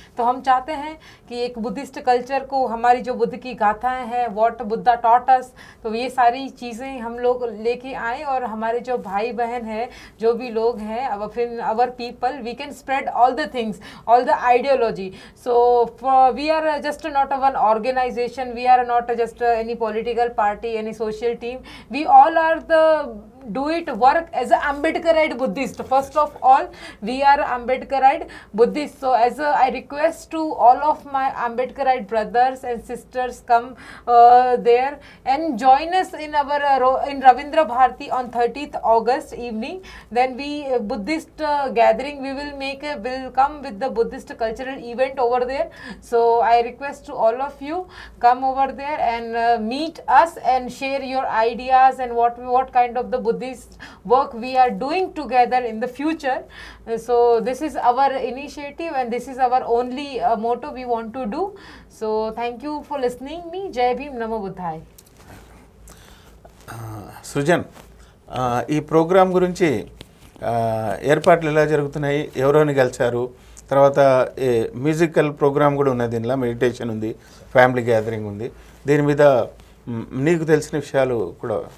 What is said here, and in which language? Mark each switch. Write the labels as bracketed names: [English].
[Hindi] तो हम चाहते हैं कि एक बुद्धिस्ट कल्चर को, हमारी जो बुद्ध की गाथाएँ हैं, [English] what Buddha taught us, [Hindi] तो ये सारी चीज़ें हम लोग लेके आएँ और हमारे जो भाई बहन हैं, जो भी लोग हैं, फिर [English] Our people, we can spread all the things, all the ideology. So we are just not one organization, we are not just any political party, any social team. We all are the do it work as a Ambedkarite Buddhist. First of all, we are Ambedkarite Buddhist. So as I request to all of my Ambedkarite brothers and sisters, come there and join us in our in Ravindra Bharati on 30th August evening. Then we Buddhist gathering we will come with the Buddhist cultural event over there. So I request to all of you, come over there and meet us and share your ideas and what kind of the Buddhist work we are doing together in the future. So this is our initiative and this is our only motto we want to do. So thank you for listening me. Jai Bhim, Namo Buddhaya. [Telugu] Srujan, ఈ programme గురించి ఏర్పాట్లు ఎలా జరుగుతున్నాయి, ఎవరోని గెలిచారు, తర్వాత musical programme కూడా ఉన్నది, దీనిలో మెడిటేషన్ ఉంది, ఫ్యామిలీ గ్యాదరింగ్ ఉంది, దీని మీద నీకు తెలిసిన విషయాలు కూడా.